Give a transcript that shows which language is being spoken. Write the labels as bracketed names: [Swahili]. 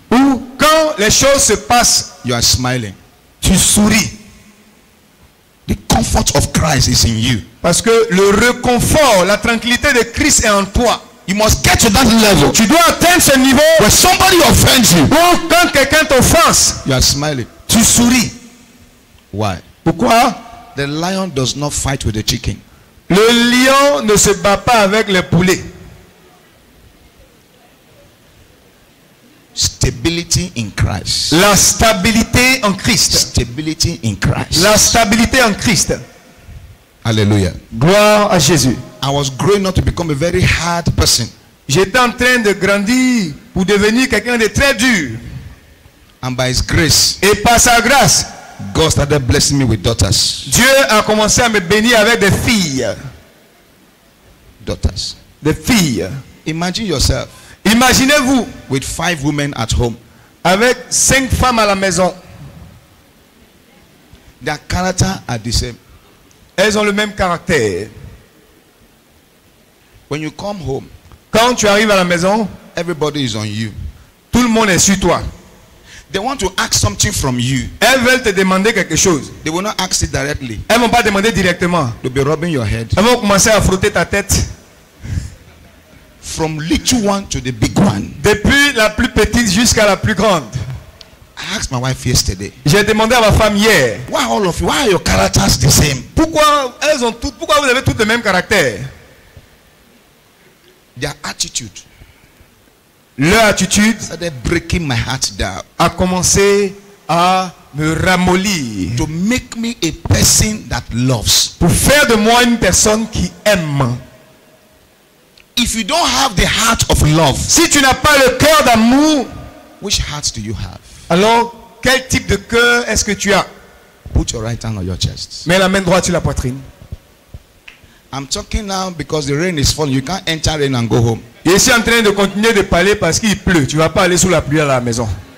[French] Où quand les choses se passent, [English] you are smiling. [French] tu souris. [English] The comfort of Christ is in you. [French] Parce que le réconfort, la tranquillité de Christ est en toi. [English] You must get to that level [French] Tu dois atteindre ce niveau [English] where somebody offends you. [French] où quand quelqu'un t'offense, [English] You are smiling. [French] tu souris. [English] Why? [French] Pourquoi? [English] The lion does not fight with the chicken. [French] Le lion ne se bat pas avec les poulets. [English] Stability in Christ. [French] La stabilité en Christ. [English] Stability in Christ. [French] La stabilité en Christ. [English] Hallelujah. [French] Gloire à Jésus. [English] I was growing up to become a very hard person. [French] J'étais en train de grandir pour devenir quelqu'un de très dur. [English] And by His grace, [French] Et par sa grâce, [English] God started blessing me with daughters. [French] Dieu a commencé à me bénir avec des filles. [English] Daughters. [French] Des filles. [English] Imagine yourself [French] Imaginez-vous [English] with 5 women at home. [French] avec 5 femmes à la maison. [English] Their character are the same. [French] Elles ont le même caractère. [English] When you come home, [French] Quand tu arrives à la maison, [English] everybody is on you. [French] tout le monde est sur toi. [English] They want to ask something from you. [French] Elles veulent te demander quelque chose. [English] They will not ask it directly. [French] Elles ne vont pas demander directement. [English] They'll be rubbing your head. [French] Elles vont commencer à frotter ta tête. [English] From little one to the big one. [French] Depuis la plus petite jusqu'à la plus grande. [English] I asked my wife yesterday, [French] J'ai demandé à ma femme hier. [English] why all of you, why are your characters the same? [French] Pourquoi vous avez toutes le même caractère? [English] Their attitude [French] Leur attitude [English] started breaking my heart down [French] a commencé à me ramollir. [English] to make me a person that loves. [French] Pour faire de moi une personne qui aime. [English] If you don't have the heart of love, [French] Si tu n'as pas le cœur d'amour, [English] which heart do you have? [French] alors quel type de cœur est-ce que tu as? [English] Put your right hand on your chest. [French] Mets la main droite sur la poitrine. [English] I'm talking now because the rain is falling. You can't enter rain and go home. [French] Je suis en train de continuer de parler parce qu'il pleut. Tu ne vas pas aller sous la pluie à la maison.